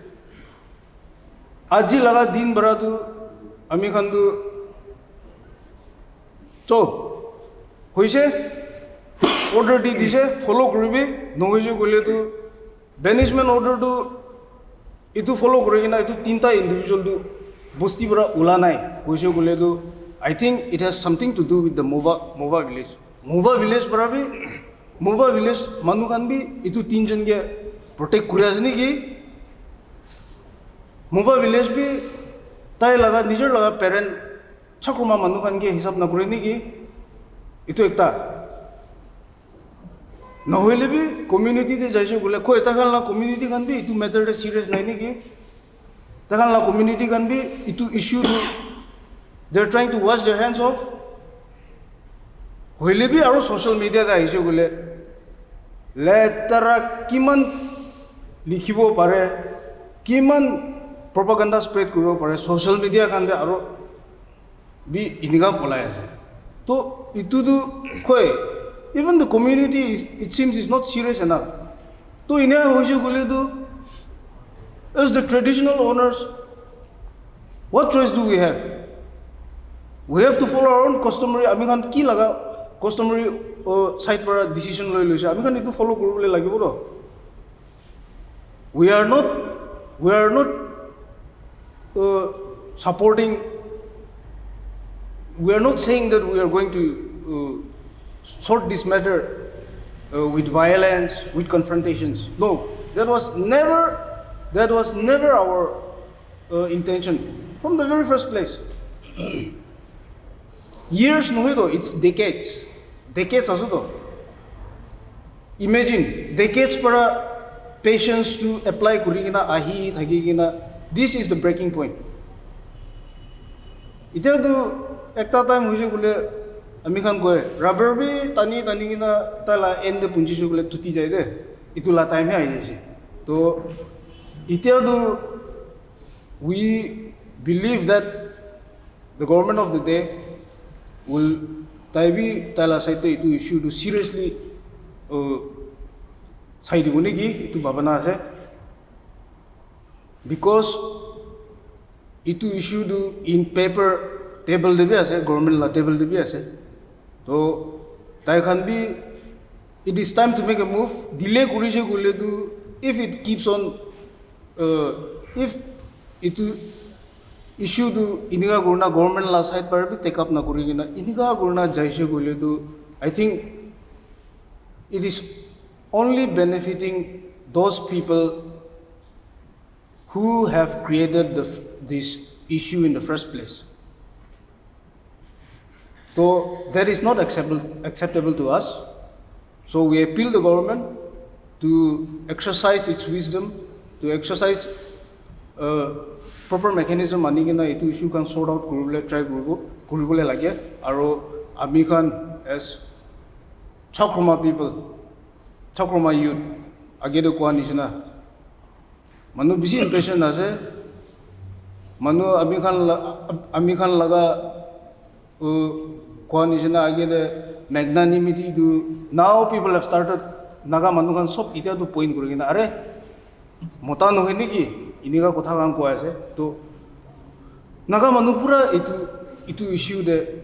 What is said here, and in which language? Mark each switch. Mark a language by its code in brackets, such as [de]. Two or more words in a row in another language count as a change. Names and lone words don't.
[nag] aji laga din bara tu ami kan tu to hoise order di dise follow koribi nohoise gole tu [en] banishment order [nag] tu itu follow kori na itu tinta individual tu bosti bara ula nai hoise gole tu [en] I think it has something to do with the Maova village [nag] bara bi Maova village manu kan bi itu 3 jon ke protect kuri ase ni ki Maova village bi tai laga nijor laga parent Chakhroma manu kan ke hisab na kuri ni ki itu ekta nohile bi community te jaise gole ko eta kan la community kan bi itu matter de serious nai ni ki ta kan la community kan bi itu issue du [en] they are trying to wash their hands off [nag] hoile bi aro [en] social media [nag] da aise gole letara kiman likhibo pare kiman [en] propaganda spread [nag] koribo pare [en] social media [nag] kan de aro bi iniga polai ase to itu du koi [en] even the community it seems is not serious enough to [nag] ine hoise gole du [en] as the traditional owners what choice do we have to follow our own customary [nag] ami kan ki laga customary side para decision loi loise ami kan itu follow koribole lagibo to [en] we are not supporting we are not saying that we are going to sort this matter with violence, with confrontations. No, that was never our intention from the very first place. Years [nag] no hoy to, [en] it's decades also to. Imagine decades [nag] para patience to apply kuri kina ahi thagi kina. [en] This is the breaking point. [nag] etiyato ekta time hoise bole ami khan koi rubber bi tani tani kina tala and punjiso bole tuti jai de itola timehe ahi jaise to etiyato [en] we believe that the government of the day will [nag] tala saite itu issue to seriously side gune ki itu bhabana ase because itu issue to [en] in paper [nag] table de bi ase government la table de bi ase to tai khan bi [en] it is time to make a move [nag] delay kurise kule to [en] if it keeps on if [nag] itu issue to iniga gurna government la side par bi take up na kuri kina iniga gurna jaise kule to [en] I think it is only benefiting those people who have created this issue in the first place. So that is not acceptable to us. So we appeal the government to exercise its wisdom, to exercise proper mechanism [nag] ani kina itu issue kan [en] sort out [nag] try kuribole lage aro ami kan [en] as Chakhroma people, Chakhroma youth [nag] age do kwa nishina manu bisi impression ase manu ami khan laga kwa nishina age de magnanimity do [en] now people have started [nag] naga manu khan sob itia to point kuri kina are mota nohe niki iniga kotha kan ko ase to naga manu pura itu issue de